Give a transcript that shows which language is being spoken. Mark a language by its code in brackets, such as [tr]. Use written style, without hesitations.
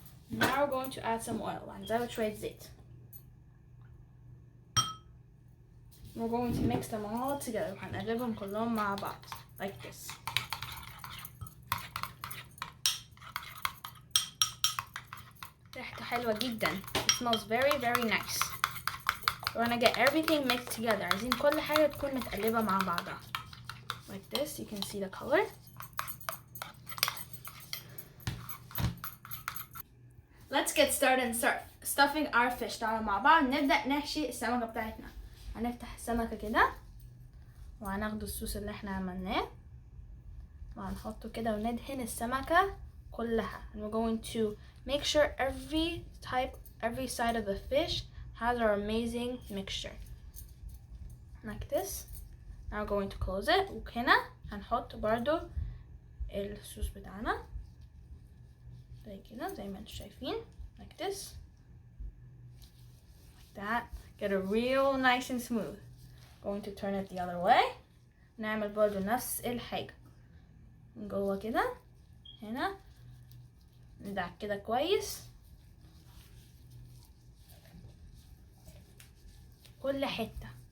[en] Now we're going to add some oil. [ar] هنزود شوية زيت. [en] We're going to mix them all together. [ar] هنقلبهم كلهم مع بعض [en] like this. [ar] ريحته حلوة جدا. [en] It smells very very nice. We're gonna get everything mixed together. [ar] عايزين كل حاجة تكون متقلبة مع بعضها [en] like this. You can see the color. Let's get started and start stuffing our fish. [ar] تعالوا مع بعض نبدأ نحشي السمكة بتاعتنا. هنفتح السمكة كده وهناخد الصوص اللي احنا عملناه وهنحطه كده وندهن السمكة كلها. [en] And we're going to make sure every side of the fish has our amazing mixture like this. Now we're going to close it. [ar] وهنا هنحط برضو الصوص بتاعنا زي كده زي ما انتوا شايفين [en] like this like that. Get it real nice and smooth. Going to turn it the other way. [ar] نعمل برضو نفس الحاجة من جوه كده. هنا ندعك كده كويس كل حتة.